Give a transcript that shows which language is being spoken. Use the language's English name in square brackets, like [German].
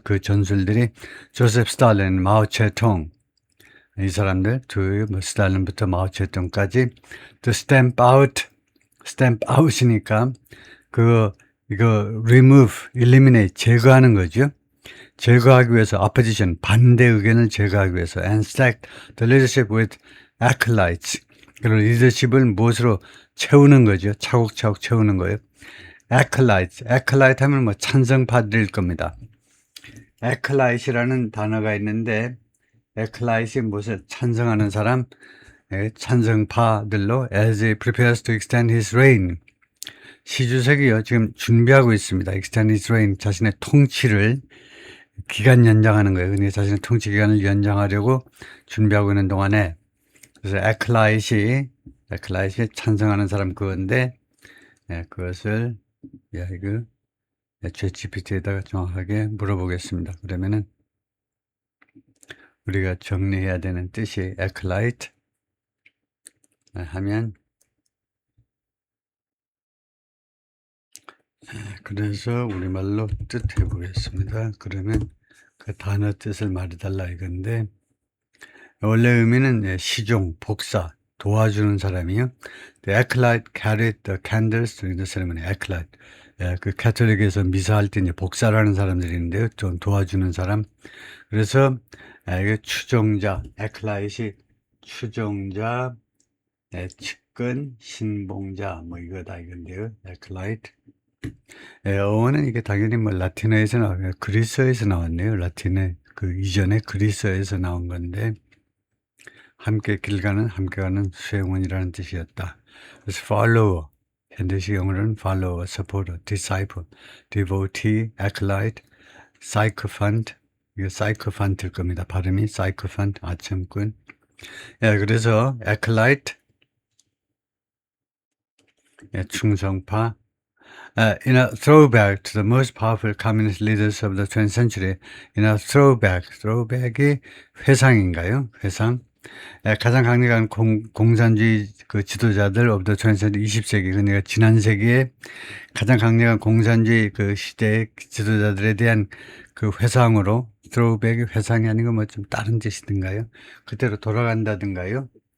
[Korean] 그 전술들이 조셉 스탈린, 마오체통, 이 사람들 스탈린부터 마오체통까지 [English] to stamp out [Korean] 이니까 이거 [English] remove, eliminate, [Korean] 제거하는 거죠. 제거하기 위해서 opposition, 반대 의견을 제거하기 위해서 [English] and stack the leadership with acolytes. [Korean] 그리고 리더십을 무엇으로 채우는 거죠. 차곡차곡 채우는 거예요. acolyte 하면 뭐 찬성파들일 겁니다. acolyte이라는 단어가 있는데, acolyte이 무엇을 찬성하는 사람, 찬성파들로 [English] as he prepares to extend his reign. [Korean] 시주석이요, 지금 준비하고 있습니다. [English] extend his reign, [Korean] 자신의 통치를 기간 연장하는 거예요. 그러니까 자신의 통치 기간을 연장하려고 준비하고 있는 동안에, 그래서 acolyte이 찬성하는 사람 그건데, 그것을 이거 ChatGPT에다가 정확하게 물어보겠습니다. 그러면은 우리가 정리해야 되는 뜻이 acolyte 하면, 그래서 우리말로 뜻해 보겠습니다. 그러면 그 단어 뜻을 말해달라 이건데, 원래 의미는 시종, 복사, 도와주는 사람이요. [English] The acolyte carried the candles during the ceremony. acolyte. [Korean] 그 가톨릭에서 미사할 때 이제 복사를 하는 사람들이 있는데요. 좀 도와주는 사람. 그래서 이게 추종자, acolyte이 추종자, 측근, 신봉자, 뭐 이거다 이건데요. [English] acolyte. [Korean] 어원은 이게 당연히 뭐 라틴어에서 나와요. 그리스어에서 나왔네요. 라틴어 그 이전에 그리스어에서 나온 건데, 함께 길 가는, 함께 가는 수행원이라는 뜻이었다. 그래서 follower, 현대식 영어로는 [English] follower, supporter, disciple, devotee, acolyte, sycophant, [Korean] 이거 sycophant일 겁니다. 발음이 sycophant, 아첨꾼. 그래서 acolyte, 충성파. [English] In a throwback to the most powerful communist leaders of the 20th century, in a throwback [Korean] 이 회상인가요? 회상. 가장 강력한 공산주의 그 지도자들 [English] of the 20th century, [Korean] 20세기, 그러니까 지난 세기에 가장 강력한 공산주의 그 시대의 지도자들에 대한 그 회상으로, throwback이 회상이 아니고 뭐 좀 다른 뜻이든가요? 그때로 돌아간다든가요?